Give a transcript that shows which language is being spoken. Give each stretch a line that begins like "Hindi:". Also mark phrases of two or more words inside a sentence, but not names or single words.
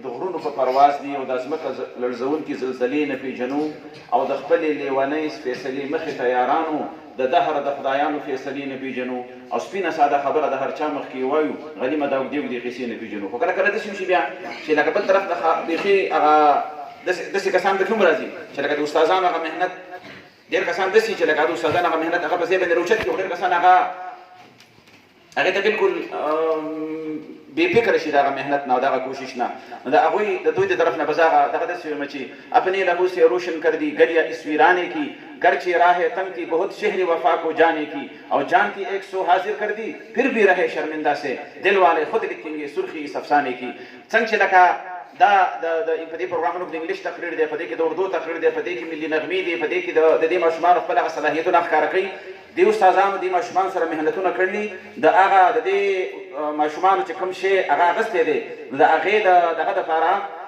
Pashto: غرونو په پرواز دي او د ځمکه لړزونکي زلزلې نه پېژنو او د خپلې لیونۍ فیصلې مخې ته یارانو د دهر د خدایانو فیصلې نه پېژنو او سپینه ساده خبره د هر چا مخکې وایو غلیمه د اوږدې اوږدې قیسې نه پېژنو خو کله کله داسې وشي بیا چې لکه بل طرف نه بیخي هغه داسې کسان پکې هم راځي چې لکه د استادانو هغه محنت ډېر کسان داسې چې لکه د استادانو هغه محنت هغه په ځای باندې روچت کړي خو ډېر کسان هغې ته بالکل بے فکر شي دغه محنت نه او دغه کوشش نه نو د هغوی د دوی د طرف نه بس دغه داسې وایم چې
Urdu: اپنے لہو سے روشن کر دی گلیاں اس ویرانے کی گرچہ راہ تنگ کی بہت شہر وفا کو جانے کی اور جان کی 100 حاضر کر دی پھر بھی رہے شرمندہ سے دل والے خود لکھیں گے سرخی اس افسانے کی
Pashto: څنګه چې لکه دا په دې پروګرامونو کې د انګلیش تقریر دی په دې کې د اردو تقریر دی په دې کې ملي نغمې دي په دې کې د دې ماشومانو خپل هغه صلاحیتونه ښکاره کوي دې استادانو دې ماشومان سره محنتونه کړلي د هغه د دې ماشومانو چې کوم شی هغه اخیستی دی نو د هغې دغه دپاره